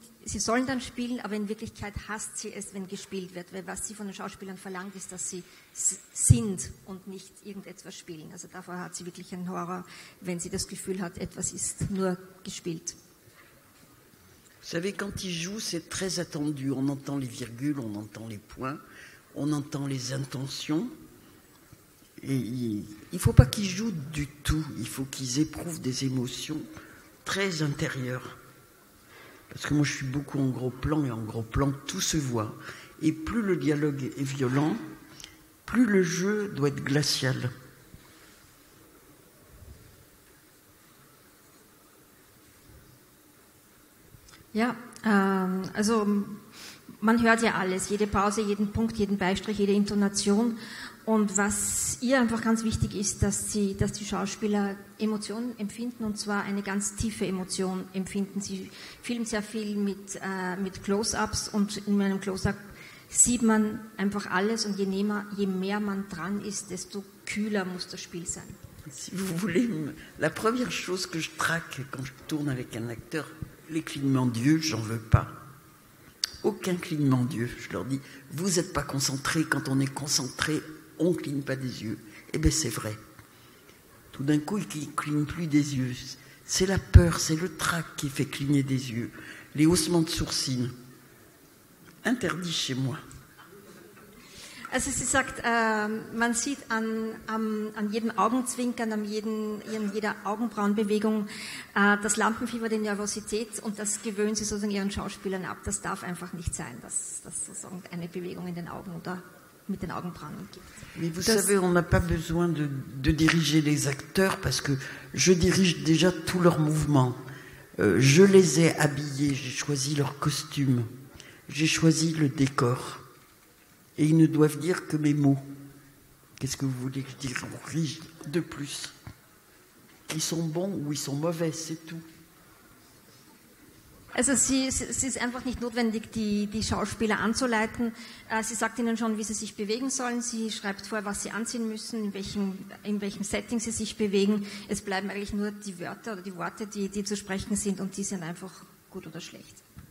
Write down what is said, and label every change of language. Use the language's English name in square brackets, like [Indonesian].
[German] sie sollen dann spielen, aber in Wirklichkeit hasst sie es, wenn gespielt wird, weil was sie von den Schauspielern verlangt, ist, dass sie sind und nicht irgendetwas spielen. Also davor hat sie wirklich einen Horror, wenn sie das Gefühl hat, etwas ist nur gespielt. [French] Vous savez, quand il joue, c'est très attendu. On entend les virgules, on entend les points, on entend les intentions. Et il ne faut pas qu'ils jouent du tout. Il faut qu'ils éprouvent des émotions très intérieures. Parce que moi, je suis beaucoup en gros plan, et en gros plan, tout se voit. Et plus le dialogue est violent, plus le jeu doit être glacial. [German] Ja, also man hört ja alles, jede Pause, jeden Punkt, jeden Beistrich, jede Intonation. Und was ihr einfach ganz wichtig ist, dass die Schauspieler Emotionen empfinden, und zwar eine ganz tiefe Emotion empfinden. Sie filmen sehr viel mit Close-ups, und in meinem Close-up sieht man einfach alles, und je mehr man dran ist, desto kühler muss das Spiel sein. [French] Si vous voulez, la première chose que je traque quand je tourne avec un acteur, les clignements d'yeux, j'en veux pas. Aucun clignement d'yeux. Je leur dis, vous n'êtes pas concentrés. Quand on est concentré, on ne cligne pas des yeux. Eh bien, c'est vrai. Tout d'un coup, ils ne clignent plus des yeux. C'est la peur, c'est le trac qui fait cligner des yeux. Les haussements de sourcils. Interdit chez moi. [German] Also sie sagt, man sieht an jedem Augenzwinkern, an jeder Augenbrauenbewegung das Lampenfieber, die Nervosität, und das gewöhnen sie sozusagen ihren Schauspielern ab. Das darf einfach nicht sein, dass sozusagen eine Bewegung in den Augen oder mit den Augenbrauen gibt. [French] Mais vous savez, on n'a pas besoin de diriger les acteurs parce que je dirige déjà tous leurs mouvements. Je les ai habillés, j'ai choisi leur costume, j'ai choisi le décor. Et ils ne doivent dire que mes mots. Qu'est-ce que vous voulez que je dise de plus? Ils sont bons ou ils sont mauvais, c'est tout. [German] Also es ist einfach nicht notwendig, die Schauspieler anzuleiten. Sie sagt ihnen schon, wie sie sich bewegen sollen. Sie schreibt vor, was sie anziehen müssen, in welchem Setting sie sich bewegen. Es bleiben eigentlich nur die Wörter oder die Worte, die zu sprechen sind, und die sind einfach gut oder schlecht.